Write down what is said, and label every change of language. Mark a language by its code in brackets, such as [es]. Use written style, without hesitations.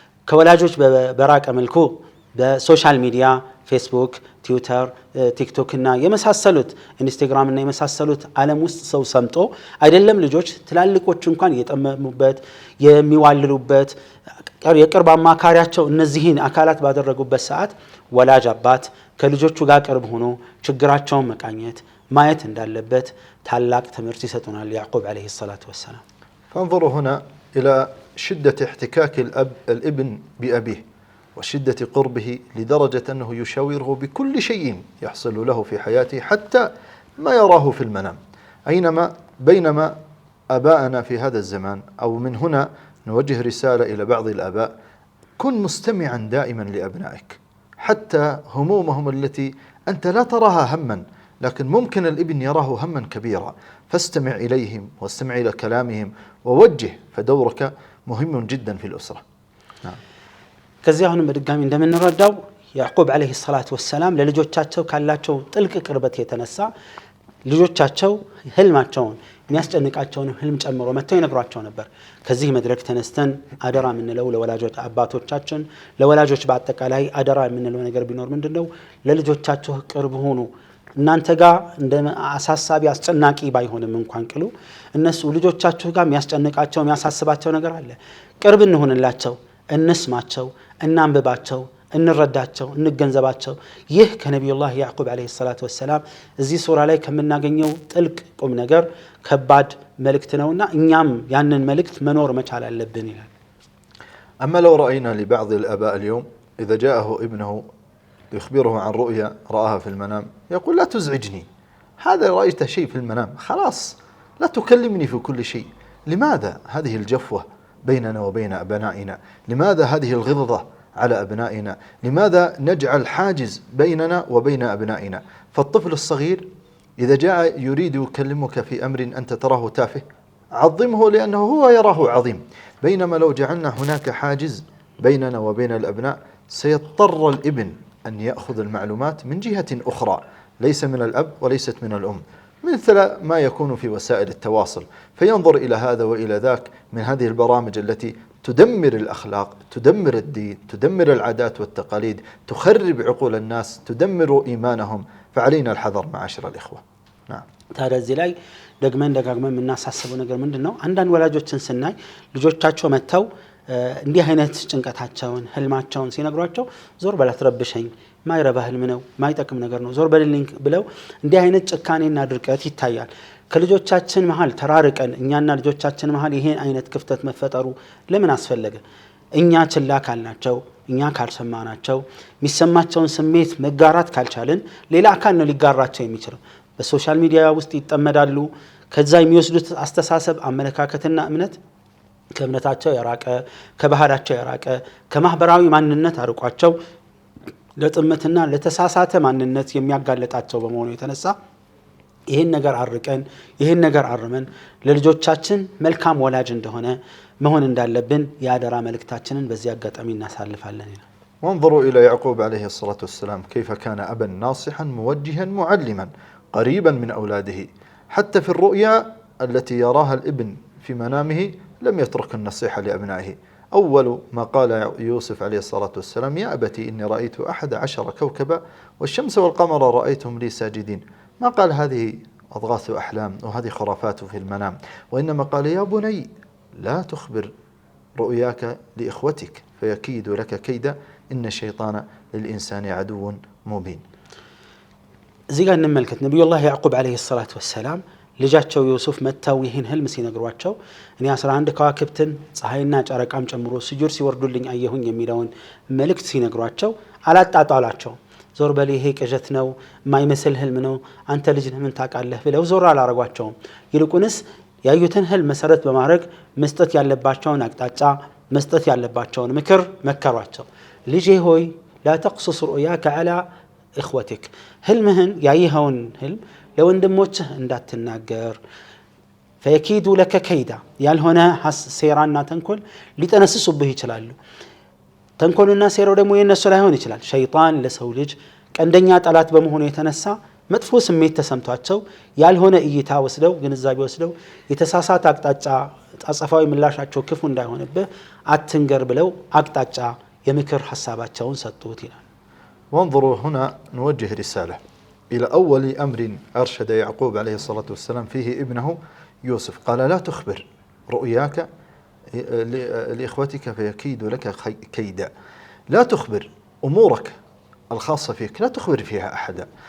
[am] ከወላጆች በራቀ መልኩ በሶሻል ሚዲያ ፌስቡክ ትዊተር ቲክቶክ እና የመሳሰሉት ኢንስታግራም እና የመሳሰሉት ዓለም ውስጥ ሰው ሰምጦ አይደለም ልጆች ትላልቆች እንኳን እየጠመሙበት የሚዋልሉበት የቅርብ አማካሪያቸው እነዚህን አካላት ባደረጉበት ሰዓት ወላጅ አባት ከልጆቹ ጋር ቅርብ ሆኖ ችግራቸውን መቃኘት ማየት እንዳለበት ታላቅ ትምህርት ይሰጡናል ያዕቆብ [ar] عليه الصلاه والسلام فانظروا هنا إلى شدة احتكاك الابن بأبيه وشدة قربه لدرجة أنه يشاوره بكل شيء يحصل له في حياته حتى ما يراه في المنام بينما آباءنا في هذا الزمان أو من هنا نوجه رسالة إلى بعض الآباء كن مستمعا دائما لأبنائك حتى همومهم التي أنت لا تراها هما لكن ممكن الابن يراه هما كبيرا فاستمع إليهم واستمع إلى كلامهم ووجه فدورك مهم جدا في الأسرة نعم. [am] ከዚህ አሁንም በድጋሚ እንደምንረዳው ያዕቆብ [ar] عليه الصلاه والسلام [am] ለልጆቻቸው ካላቸው ጥልቅ ቅርበት የተነሳ ልጆቻቸው ህልማቸውን የሚያስጨንቃቸውን ህልም ጨምሮ መተው ይነግሯቸው ነበር ከዚህ መድረክ ተነስተን አደራ ምንለው ለወላጆች አባቶቻችን ለወላጆች በአጠቃላይ አደራ ምንለው ነገር ቢኖር ምንድነው ለልጆቻቸው ቅርብ ሆኑ እናንተ ጋር እንደ አሳሳቢ አስጨናቂ ባይሆንም እንኳን ቅሉ እነሱ ልጆቻቸው ጋር የሚያስጨንቃቸው የሚያሳስባቸው ነገር አለ ቅርብ እንሆንላቸው እንስማቸው እናንብባቸው እንረዳቸው እንገንዘባቸው ይህ ከነብዩላህ ያዕቆብ [ar] عليه الصلاه والسلام [am] እዚህ ሱራ ላይ ከምናገኘው ጥልቅ ቁም ነገር ከባድ መልእክት ነውና እኛም ያንን መልእክት መኖር መቻል አለብን ይላል [ar] أما لو رأينا لبعض الآباء اليوم إذا جاءه ابنه يخبره عن رؤيا رآها في المنام يقول لا تزعجني هذا رأيت شيء في المنام خلاص لا تكلمني في كل شيء لماذا هذه الجفوة بيننا وبين أبنائنا لماذا هذه الغضة على أبنائنا لماذا نجعل حاجز بيننا وبين أبنائنا فالطفل الصغير إذا جاء يريد يكلمك في أمر أنت تراه تافه عظمه لأنه هو يراه عظيم بينما لو جعلنا هناك حاجز بيننا وبين الأبناء سيضطر الابن أن يأخذ المعلومات من جهة أخرى ليس من الأب وليست من الأم مثل ما يكون في وسائل التواصل فينظر إلى هذا وإلى ذاك من هذه البرامج التي تدمر الأخلاق تدمر الدين تدمر العادات والتقاليد تخرب عقول الناس تدمر إيمانهم فعلينا الحذر معاشر الإخوة نعم [am] ታዲያ ላይ ደግመን የምናሳስበው ነገር ምንድነው አንዳንድ ወላጆችን ስናይ ልጆቻቸው መተው እንዲህ አይነት ጭንቀታቸውን ህልማቸውን ሲነግሯቸው ዞር በላት ረብሸኝ ማይረባ ህልም ነው ማይጠቅም ነገር ነው ዞር በልልኝ ብለው እንዲህ አይነት ጭካኔና ድርቀት ይታያል ከልጆቻችን መሃል ተራርቀን እኛና ልጆቻችን መሃል ይሄን አይነት ክፍተት መፈጠሩ ለምን አስፈለገ እኛ ችላ ካልናቸው እኛ ካልሰማናቸው የሚሰማቸውን ስሜት መጋራት ካልቻልን ሌላ አካል ነው ሊጋራቸው የሚችለው በሶሻል ሚዲያ ውስጥ ይጠመዳሉ ከዛ የሚወስዱት አስተሳሰብ አመለካከትና እምነት ከእምነታቸው የራቀ ከባህላቸው የራቀ ከማህበራዊ ማንነት አርቋቸው ለጥመትና ለተሳሳተ ማንነት የሚያጋለጣቸው በመሆኑ የተነሳ ይሄን ነገር አርቀን ይሄን ነገር አርመን ለልጆቻችን መልካም ወላጅ እንደሆነ መሆን እንዳለብን ያደራ መልእክታችንን በዚህ አጋጣሚ እናሳልፋለን ይላል [ar] وانظروا إلى يعقوب عليه الصلاة والسلام كيف كان أبا ناصحا موجها معلما قريبا من أولاده حتى في الرؤيا التي يراها الابن في منامه لم يترك النصيحة لأبنائه أول ما قال يوسف عليه الصلاة والسلام يا أبتي إني رأيت 11 كوكبا والشمس والقمر رأيتهم لي ساجدين ما قال هذه أضغاث أحلام وهذه خرافات في المنام وإنما قال يا بني لا تخبر رؤياك لإخوتك فيكيد لك كيدا إن الشيطان للإنسان عدو مبين زي نملكت نبي الله يعقوب عليه الصلاة والسلام [am] ልጃቸው ዮሴፍ መተው ይሄን ህልም ሲነግሯቸው እኔ 11 ከዋክብትን ፀሐይና ጨረቃም ጨምሮ ስጁድ ሲወርዱልኝ አየሁኝ የሚለውን መልእክት ሲነግሯቸው አላጣጣላቸው ዞር በል ይሄ ቅዠት ነው ማይመስል ህልም ነው አንተ ልጅ ምን ታቃለህ ብለው ዞር አላረጓቸው ይልቁንስ ያዩትን ህልም መሰረት በማድረግ መስጠት ያለባቸውን አቅጣጫ መስጠት ያለባቸውን ምክር መከሯቸው። ልጄ ሆይ [ar] لا تقصص رؤياك على إخوتك [am] ህልምህን ያየኸውን ህልም ለወንድሞችህ እንዳትናገር [ar] ፈየኪዱ ለከ ከይዳ [am] ያልሆነ ሴራና ተንኮል ሊጠነስሱብህ ይችላሉ። ተንኮልና ሴራው ደግሞ የነሱ ላይሆን ይችላል። ሸይጣን ለሰው ልጅ ቀንደኛ ጠላት በመሆኑ የተነሳ መጥፎ ስሜት ተሰምቷቸው ያልሆነ እይታ ወስደው ግንዛቤ ወስደው የተሳሳተ አቅጣጫ አጸፋዊ ምላሻቸው ክፉ እንዳይሆንብህ አትንገር ብለው አቅጣጫ [ar] يمكر حساباتهم سطوت [am] ይላል። [ar] وانظروا هنا نوجه رسالة إلى أول أمر أرشد يعقوب عليه الصلاة والسلام فيه ابنه يوسف قال لا تخبر رؤياك لإخوتك فيكيد لك كيدا لا تخبر أمورك الخاصة فيك لا تخبر فيها أحدا.